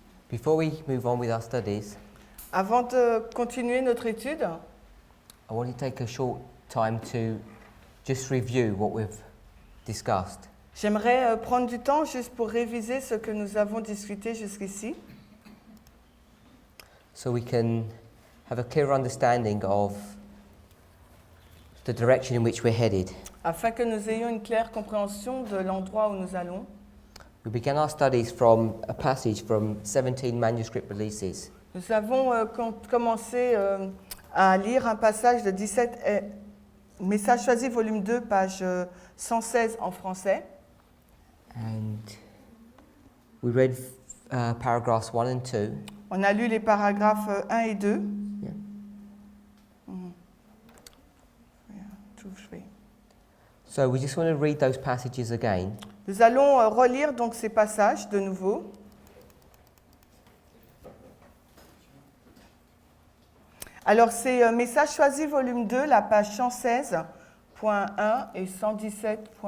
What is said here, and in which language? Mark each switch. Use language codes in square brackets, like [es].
[en] Before we move on with our studies, [fr] Avant de continuer notre étude, [en] I want to take a short time to just review what we've discussed. [fr] j'aimerais prendre du temps juste pour réviser ce que nous avons discuté jusqu'ici, [en] So we can have a clear understanding of the direction in which we're headed. [fr] afin que nous ayons une claire compréhension de l'endroit où nous allons. [en] We began our studies from a passage from 17 manuscript releases. [fr] Nous avons commencé à lire un passage de 17 Messages choisis, volume 2, page 116 en français. [en] And we read paragraphs 1 and 2. [fr] On a lu les paragraphes 1 et 2. [en] Yeah. 2, 3. So we just want to read those passages again. [fr] Nous allons relire donc ces passages de nouveau. Alors c'est Messages choisis, volume 2, la page 116.1 et 117.1.